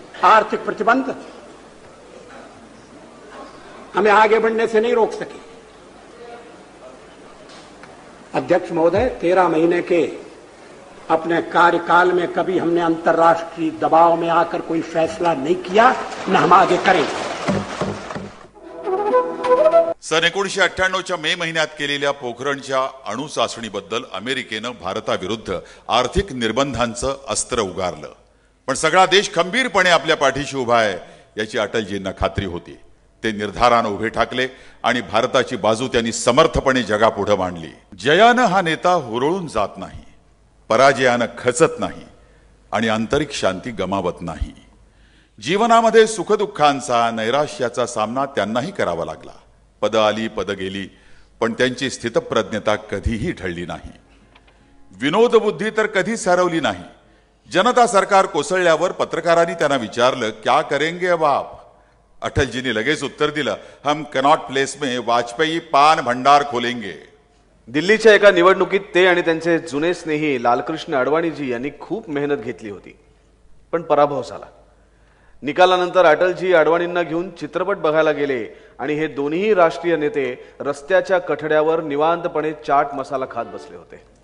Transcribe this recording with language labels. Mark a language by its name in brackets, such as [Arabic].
[Hindi] आर्थिक प्रतिबंध हमें आगे बढ़ने से नहीं रोक सके. अध्यक्ष महोदय, 13 महीने के अपने कार्यकाल में कभी हमने अंतर्राष्ट्रीय दबाव में आकर कोई फैसला नहीं किया, न हम आगे करेंगे. [Marathi] सन 1998च्या मे महिन्यात केलेल्या पोखरणच्या अणुचाचणीबद्दल अमेरिकेनं भारताविरुद्ध आर्थिक निर्बंधांचं अस्त्र उगारलं. पण सगळा देश खंबीरपणे आपल्या पाठीशी उभा आहे याची अटलजींना खात्री होती. ते निर्धारानं उभे ठाकले आणि भारताची बाजू त्यांनी समर्थपणे जगापुढे मांडली. जयानं हा नेता हुरळून जात नाही, पराजयानं खचत नाही आणि आंतरिक शांती गमावत नाही. जीवनामध्ये सुखदुःखांचा, नैराश्याचा सामना त्यांनाही करावा लागला. पद आली, पद गेली, पण त्यांची स्थितप्रज्ञता कधीही ढळली नाही. विनोदबुद्धी तर कधीच हरवली नाही. जनता सरकार कोसळल्यावर पत्रकारांनी त्यांना विचारलं, [Hindi] क्या करेंगे अब आप? [Marathi] अटलजींनी लगेच उत्तर दिलं, [Hindi] हम कनॉट प्लेस में वाजपेयी पान भंडार खोलेंगे. [Marathi] दिल्लीच्या एका निवडणुकीत ते आणि त्यांचे जुने स्नेही लालकृष्ण अडवाणीजी यांनी खूप मेहनत घेतली होती, पण पराभव झाला. निकालानंतर अटलजी अडवाणींना घेऊन चित्रपट बघायला गेले आणि हे दोन्ही राष्ट्रीय नेते रस्त्याच्या कठड्यावर निवांतपणे चाट मसाला खात बसले होते.